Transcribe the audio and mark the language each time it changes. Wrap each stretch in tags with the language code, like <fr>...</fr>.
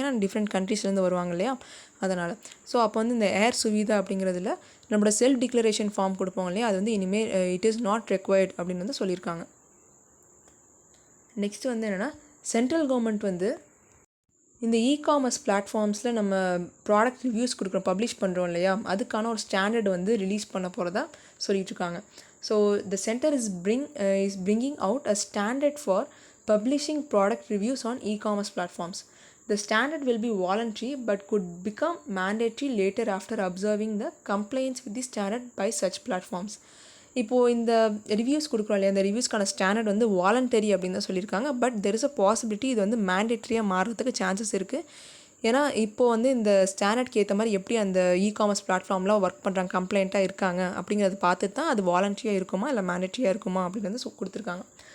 <ta>ஏன்னா டிஃப்ரெண்ட் கண்ட்ரீஸ்லேருந்து வருவாங்க இல்லையா, அதனால். ஸோ அப்போ வந்து இந்த ஏர் சுவிதா அப்படிங்கிறதுல நம்மளோட செல்ஃப் டிக்ளரேஷன் ஃபார்ம் கொடுப்போம் இல்லையா, அது வந்து இனிமேல்</ta> <en>it is not required</en> <ta>அப்படின்னு வந்து சொல்லியிருக்காங்க. நெக்ஸ்ட்டு வந்து என்னென்னா சென்ட்ரல் கவர்மெண்ட் வந்து இந்த இ-காமர்ஸ் பிளாட்ஃபார்ம்ஸில் நம்ம ப்ராடக்ட் ரிவ்யூஸ் கொடுக்குறோம், பப்ளிஷ் பண்ணுறோம் இல்லையா, அதுக்கான ஒரு ஸ்டாண்டர்ட் வந்து ரிலீஸ் பண்ண போகிறதா சொல்லிகிட்ருக்காங்க.</ta> <en>So the centre is bringing out a standard for publishing product reviews on e-commerce platforms. The standard will be voluntary but could become mandatory later after observing the compliance with the standard by such platforms.</en> <ta>இப்போது இந்த reviews கொடுக்குறோம் இல்லையா, இந்த ரிவ்யூஸ்க்கான standard வந்து voluntary அப்படின்னு தான் சொல்லியிருக்காங்க.</ta> <en>but there is a possibility</en> <ta>இது வந்து மேண்டேட்ரியாக மாறுறதுக்கு சான்சஸ் இருக்குது. ஏன்னா இப்போது வந்து இந்த ஸ்டாண்டர்ட்க்கு ஏற்ற மாதிரி எப்படி அந்த இ-காமர்ஸ் பிளாட்ஃபார்ம்லாம் ஒர்க் பண்ணுறாங்க, கம்ப்ளைண்ட்டாக இருக்காங்க அப்படிங்கிறத பார்த்து தான் அது வாலண்டரியாக இருக்குமா இல்லை மேண்டேட்ரியாக இருக்குமா அப்படிங்கிறது கொடுத்துருக்காங்க.</ta>